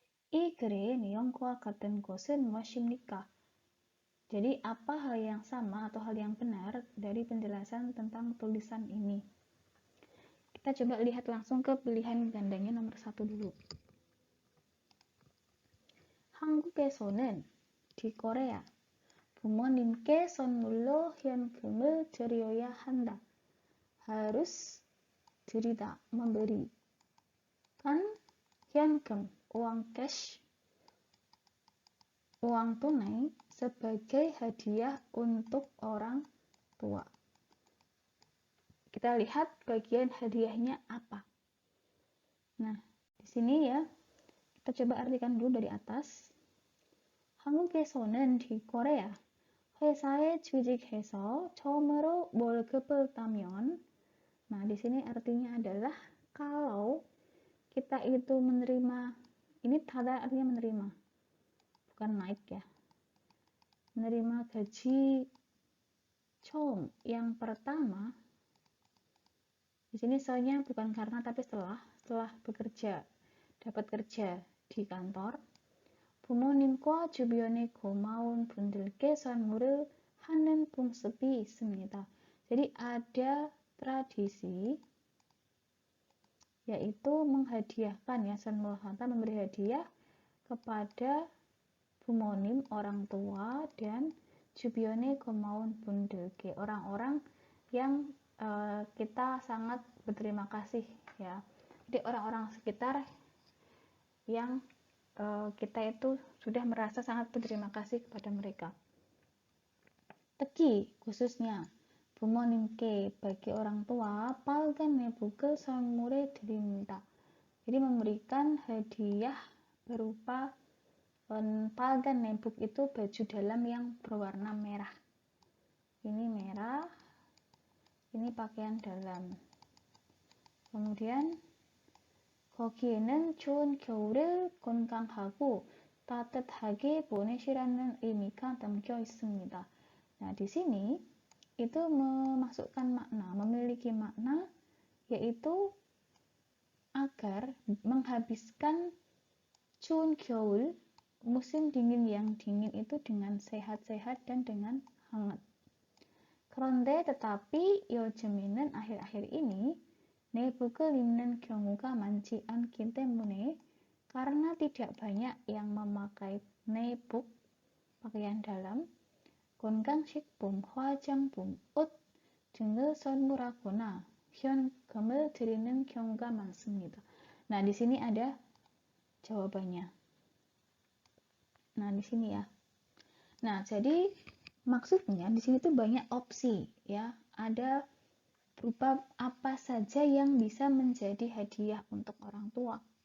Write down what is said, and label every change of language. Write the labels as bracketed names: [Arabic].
[Korean] 이 글의 내용과 같은 것은 무엇입니까? [Indonesian] Jadi, apa hal yang sama atau hal yang benar dari penjelasan tentang tulisan ini? Kita coba lihat langsung ke pilihan gandanya nomor 1 dulu. [Korean] 한국에서는 [Indonesian] di Korea [Korean] 부모님께 선물로 현금을 드려야 한다. [Indonesian] Harus 드리다, memberi. Kan 현금, uang cash, uang tunai sebagai hadiah untuk orang tua. Kita lihat bagian hadiahnya apa. Nah, di sini ya, kita coba artikan dulu dari atas. 한국에서는 di Korea [Korean] 회사에 취직해서 처음으로 월급을 따면, [Indonesian] nah di sini artinya adalah kalau kita itu menerima, ini tada artinya menerima, bukan naik ya, menerima gaji 처음 yang pertama. Di sini soalnya bukan karena tapi setelah bekerja, dapat kerja di kantor. [Korean] 부모님과 주변의 고마운 분들께 선물을 하는 풍습이 있습니다. [Indonesian] Jadi ada tradisi yaitu menghadiahkan ya, 선물 하다, memberi hadiah kepada bumonim, orang tua, dan [Korean] 주변의 고마운 분들께, [Indonesian] orang-orang yang kita sangat berterima kasih ya. Jadi orang-orang sekitar yang kita itu sudah merasa sangat berterima kasih kepada mereka. [Korean] 특히 [Indonesian] khususnya [Korean] 부모님께 [Indonesian] bagi orang tua [Korean] 빨간 내복을 선물해 드립니다. [Indonesian] Jadi memberikan hadiah berupa 빨간 내복 itu baju dalam yang berwarna merah. Ini merah Ini pakaian dalam. kemudian [Korean] 거기에는 좋은 겨울을 건강하고 따뜻하게 보내시라는 의미가 담겨 있습니다. [Indonesian] Nah, di sini itu memasukkan makna, memiliki makna, yaitu agar menghabiskan [Korean] 추운 겨울, [Indonesian] musim dingin yang dingin itu dengan sehat-sehat dan dengan hangat. [Korean] 그런데 [Indonesian] tetapi [Korean] 요즘에는 [Indonesian] akhir-akhir ini [Korean] 내복을 입는 경우가 많지 않기 때문에 [Indonesian] karena tidak banyak yang memakai [Korean] 내복, [Indonesian] pakaian dalam, [Korean] 건강식품, 화장품, 옷 등을 선물하거나 현금을 드리는 경우가 많습니다. [Indonesian] Nah, di sini ada jawabannya. Nah, di sini ya. Nah, jadi maksudnya di sini tuh banyak opsi ya. Ada berupa apa saja yang bisa menjadi hadiah untuk orang tua.